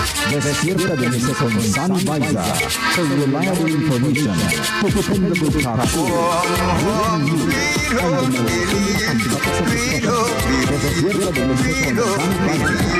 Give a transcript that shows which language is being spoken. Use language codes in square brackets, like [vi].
[es] Despierta Belize con San Baiza. [en] For reliable information, for dependable talk show. Breaking news on the most and topics of discussion. [es] Despierta Belize con San Baiza.